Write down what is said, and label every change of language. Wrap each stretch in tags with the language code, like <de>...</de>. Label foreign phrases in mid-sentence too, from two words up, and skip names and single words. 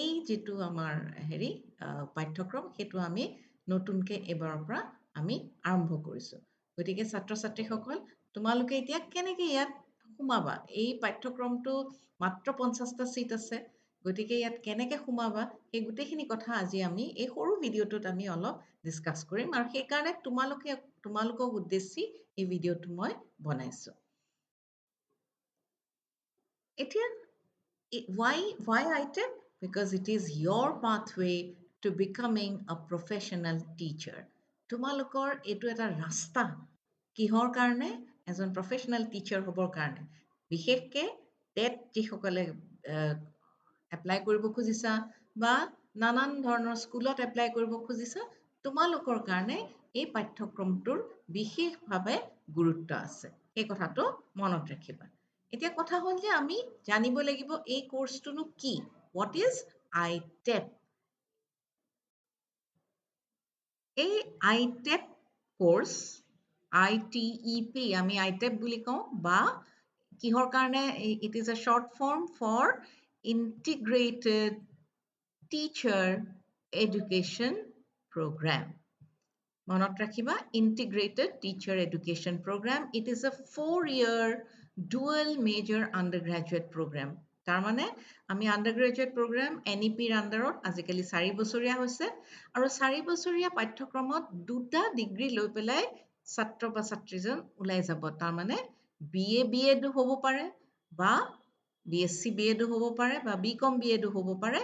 <as>যিটো আমাৰ পাঠ্যক্ৰম সেইটো আমি নতুনকৈ এইবাৰৰ পৰা আমি আৰম্ভ কৰিছোঁ গতিকে ছাত্ৰ ছাত্ৰীসকল তোমালোকে এতিয়া কেনেকৈ ইয়াত সোমাবা এই পাঠ্যক্ৰমটো মাত্ৰ 50টা ছিট আছে গতিকে ইয়াত কেনেকৈ সোমাবা সেই গোটেইখিনি কথা আজি আমি এই সৰু ভিডিঅ'টোত আমি অলপ ডিছকাছ কৰিম আৰু সেইকাৰণে তোমালোকক উদ্দেশ্যি এই ভিডিঅ'টো মই বনাইছোঁ এতিয়া</as> <en>why ITEP? Because it is your pathway to becoming a professional teacher.</en> <as>তোমালোকৰ এইটো এটা ৰাস্তা কিহৰ কাৰণে এজন</as> <en>professional teacher</en> <as>হ'বৰ কাৰণে বিশেষকৈ টেট যিসকলে এপ্লাই কৰিব খুজিছা বা নানান ধৰণৰ স্কুলত এপ্লাই কৰিব খুজিছা তোমালোকৰ কাৰণে এই পাঠ্যক্ৰমটোৰ বিশেষভাৱে গুৰুত্ব আছে এই কথাটো মনত ৰাখিবা এতিয়া কথা হ'ল যে আমি জানিব লাগিব এই কোৰ্সটোনো কি</as> <en>what is ITEP</en> <as>এই আইটেপ কোৰ্স</as> <en>ITEP</en> <as>আমি আইটেপ বুলি কওঁ বা কিহৰ কাৰণে</as> <en>it is a short form for integrated teacher education program</en> <as>মনত ৰাখিবা ইণ্টিগ্ৰেটেড টিচাৰ এডুকেশ্যন প্ৰগ্ৰাম</as> <en>it is a 4-year dual major undergraduate program</en> <as>তাৰমানে আমি</as> <en>undergraduate program</en> <as>NEPৰ আণ্ডাৰত আজিকালি 4 বছৰীয়া হৈছে আৰু 4 বছৰীয়া পাঠ্যক্ৰমত দুটা ডিগ্ৰী লৈ পেলাই ছাত্ৰ বা ছাত্ৰীজন ওলাই যাব তাৰমানে BA BEd হ'ব পাৰে বা BSc BEd হ'ব পাৰে বা BCom BEd হ'ব পাৰে</as>